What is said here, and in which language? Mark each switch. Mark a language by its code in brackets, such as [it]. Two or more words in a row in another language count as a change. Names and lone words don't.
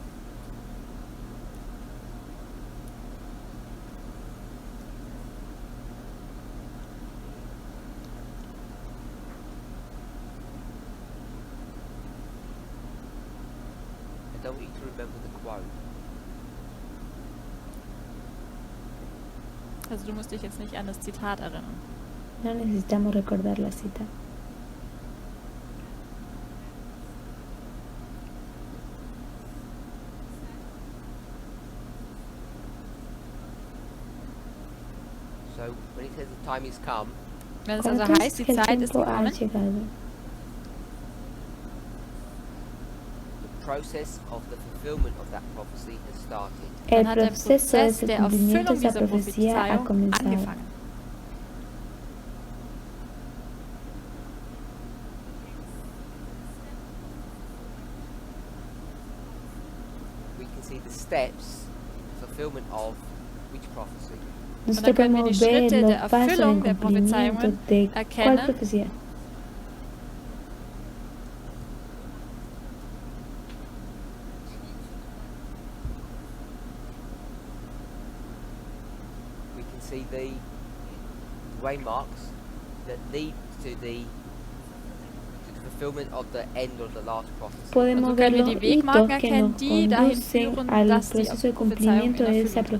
[en] I don't want you to remember the quote. [de] Also du musst dich jetzt nicht an das Zitat erinnern. [es] No necesitamos recordar la cita. [en] So when it says the time is come, [de] Wenn es [es] Cuando [de] also [es] tú [de] heißt, [es] dices [de] die [es] que el [de] Zeit ist [es] tiempo ha [de] gekommen, [es] llegado, [en] the process of the fulfillment of that prophecy has started. [es] el [de] dann hat der [es] proceso de [de] Prozess [es] su [de] der [es] cumplimiento [de] Erfüllung [es] de esa [de] dieser [es] profecía ha [de] Prophezeiung [es] comenzado. [de] angefangen. [en] We can see the steps in the fulfillment of which prophecy? [es] Nosotros [de] dann können wir [es] podemos [de] die [es] ver [de] Schritte [es] los [de] der [es] pasos en [de] Erfüllung der [es] cumplimiento [de] Prophezeiungen [es] de cuál [de] erkennen. [es] profecía. [en] We can see the waymarks that lead to the fulfillment of the end of the last prophecy. [es] Podemos [de] Und so [es] ver [de] können wir [es] los [de] die [es] hitos [de] Wegmarken [es] que [de] erkennen, [es] nos [de] die dahin [es] conducen [de] führen, [es] al [de] dass die [es] proceso de [de] Prophezeiung [es] cumplimiento [de] in [es] de esa [de] Erfüllung tritt.